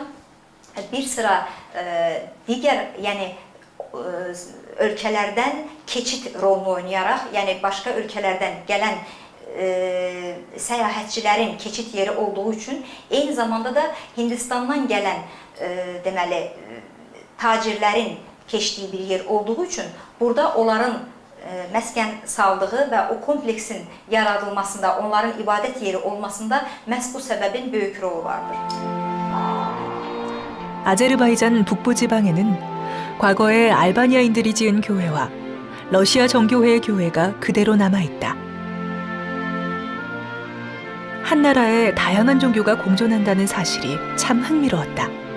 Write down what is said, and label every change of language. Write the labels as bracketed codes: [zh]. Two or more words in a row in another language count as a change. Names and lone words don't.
[az] bir sıra digər, yəni ölkələrdən keçid rolunu oynayaraq, yəni başqa ölkələrdən gələn səyahətçilərin keçid yeri olduğu üçün, eyni zamanda da Hindistandan gələn deməli tacirlərin keçdiyi bir yer olduğu üçün burada onların məskən saldığı və o kompleksin yaradılmasında, onların ibadət yeri olmasında məhz bu səbəbin böyük rolu vardır. [ko] 아제르바이잔 북부 지방에는 과거에 알바니아인들이 지은 교회와 러시아 정교회의 교회가 그대로 남아 있다. 한 나라에 다양한 종교가 공존한다는 사실이 참 흥미로웠다.